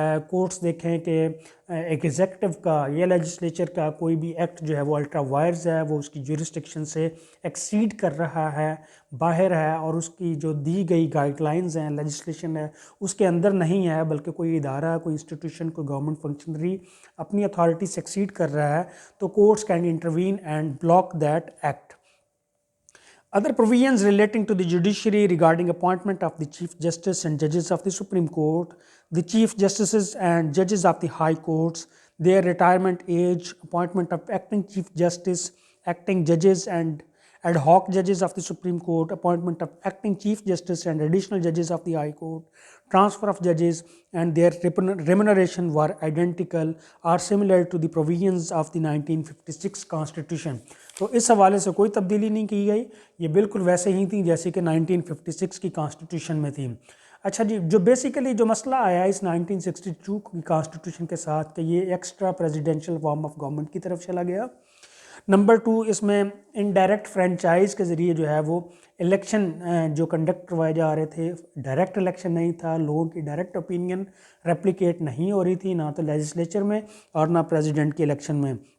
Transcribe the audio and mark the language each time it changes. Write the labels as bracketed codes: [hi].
[ur] Courts دیکھیں کہ executive کا یا لیجسلیچر کا کوئی بھی ایکٹ جو ہے وہ الٹرا وائرز ہے، وہ اس کی جورسڈکشن سے ایکسیڈ کر رہا ہے، باہر ہے، اور اس کی جو دی گئی گائیڈ لائنز ہیں، لیجسلیشن ہے، اس کے اندر نہیں ہے، بلکہ کوئی ادارہ، کوئی انسٹیٹیوشن، کوئی گورنمنٹ فنکشنری اپنی اتھارٹی سے ایکسیڈ کر رہا ہے، تو [en] Courts can intervene and block that act. Other provisions relating to the judiciary regarding appointment of the Chief Justice and judges of the Supreme Court, the Chief Justices and judges of the High Courts, their retirement age, appointment of acting Chief Justice, acting judges and ad hoc judges of the Supreme Court, appointment of acting Chief Justice and additional judges of the High Court, transfer of judges and their remuneration were identical or similar to the provisions of the 1956 Constitution. [ur] تو اس حوالے سے کوئی تبدیلی نہیں کی گئی، یہ بالکل ویسے ہی تھیں جیسے کہ 1956 کی کانسٹیٹیوشن میں تھی. اچھا جی، جو بیسیکلی جو مسئلہ آیا اس 1962 کی کانسٹیٹیوشن کے ساتھ کہ یہ extra presidential form of government کی طرف چلا گیا. نمبر 2، اس میں انڈائریکٹ فرینچائز کے ذریعے جو ہے وہ الیکشن جو کنڈکٹ کروائے جا رہے تھے، ڈائریکٹ الیکشن نہیں تھا، لوگوں کی ڈائریکٹ اوپینین ریپلیکیٹ نہیں ہو رہی تھی، نہ تو لیجسلیچر میں اور نہ پریزیڈنٹ کے الیکشن میں.